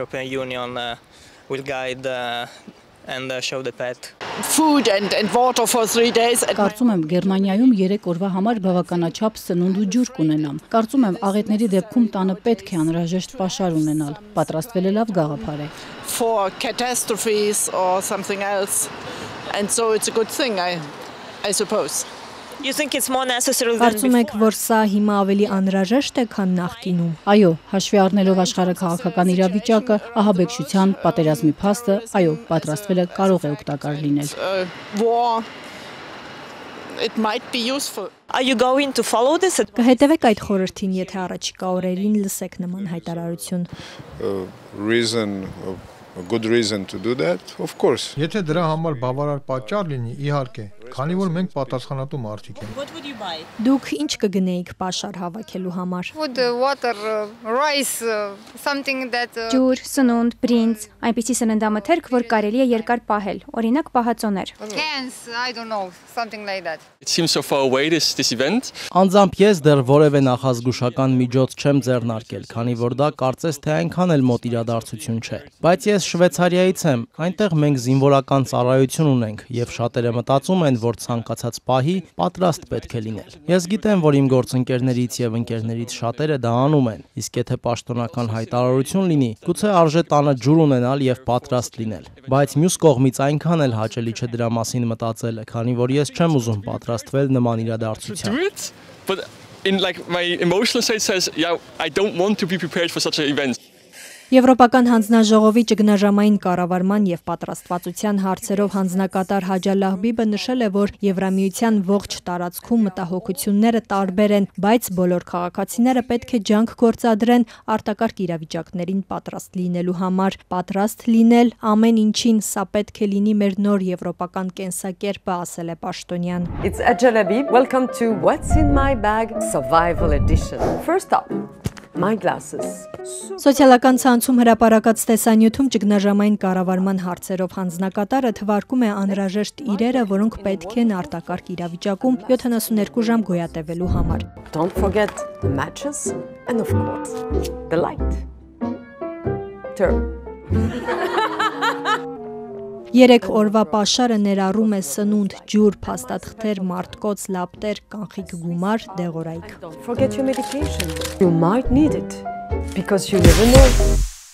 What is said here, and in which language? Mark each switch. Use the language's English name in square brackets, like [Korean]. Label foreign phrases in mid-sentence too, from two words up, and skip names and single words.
[Armenian] Կարծում եմ, Գերմանիայում 3 օրվա համար բավականաչափ սնունդ ու ջուր կունենամ։ Կարծում եմ, աղետների դեպքում տանը պետք է անհրաժեշտ պաշար ունենալ։ Պատրաստվելը լավ գաղափար է։ [English] I suppose. You think it's more necessary than [Armenian] Կարծում եք, որ սա հիմա ավելի անհրաժեշտ է, քան նախկինում։ Այո, հաշվի առնելով աշխարհաքաղաքական իրավիճակը, ահաբեկչության, պատերազմի փաստը, այո, պատրաստվելը կարող է օգտակար լինել։ [English] It might be useful. Are you going to follow this? [Armenian] Կհետևեք այդ խորհրդին, եթե առաջիկա օրերին լսեք նման հայտարարություն։ [English] A good reason to do that, of course. [Armenian] Եթե դրա համար բավարար պատճառ լինի, իհարկե, քանի որ մենք պատասխանատու մարդիկ ենք։ [English] What would you buy? [Armenian] Դուք ինչ կգնեիք պաշար հավաքելու համար։ [English] Food, water, rice, something that [Armenian] Ջուր, սնունդ, բրինձ, այնպիսի սննդամթերք, որ կարելի է երկար պահել, օրինակ պահածոներ։ [English] cans, I don't know, something like that. It seems so far away this event. [Armenian] Անձամբ ես դեռ որևէ նախազգուշական միջոց չեմ ձեռնարկել, քանի որ դա կարծես թե այնքան էլ մոտ իրադարձություն չէ։ Բայց ես Շվեյցարիայից եմ, այնտեղ մենք զինվորական ծառայություն ունենք եւ շատերը մտածում են, որ ցանկացած պահի պատրաստ պետք է լինել։ Ես գիտեմ, որ իմ գործընկերներից եւ ընկերներից շատերը դա անում են, իսկ եթե պաշտոնական հայտարարություն լինի, գուցե արժե տանը ջուր ունենալ եւ պատրաստ լինել։ Բայց մյուս կողմից այնքան էլ հաճելի չէ դրա մասին մտածելը, քանի որ ես չեմ ուզում պատրաստվել նման իրադարձության։ [English] But in like my emotional state says, yeah, I don't want to be prepared for such an event. [Armenian] Եվրոպական հանձնաժողովի ճգնաժամային կառավարման եւ պատրաստվածության հարցերով հանձնակատար Հաջա Լահբիբը նշել է, որ Եվրամիության ողջ տարածքում մտահոգությունները տարբեր են, բայց բոլոր քաղաքացիները պետք է ջանք գործադրեն արտակարգ իրավիճակներին պատրաստ լինելու համար։ Պատրաստ լինել ամեն ինչին, սա պետք է լինի մեր նոր եվրոպական կենսակերպը, ասել է Պաշտոնյան։ [English] It's Hajja Labib. Welcome to What's in My Bag Survival Edition. First up, my glasses. [Armenian] Սոցիալական ցանցում հրապարակած տեսանյութում ճգնաժամային կառավարման հարցերով հանձնակատարը թվարկում է անհրաժեշտ իրերը, որոնք պետք են արտակարգ իրավիճակում 72 ժամ գոյատևելու համար։ [English] Don't forget the matches and of course the light. Turn. [Armenian] 3 օրվա պաշարը ներառում է սնունդ, ջուր, փաստաթղթեր, մարտկոց, լապտեր, կանխիկ գումար, դեղորայք։ [English] Don't forget your medication. You might need it because you never know.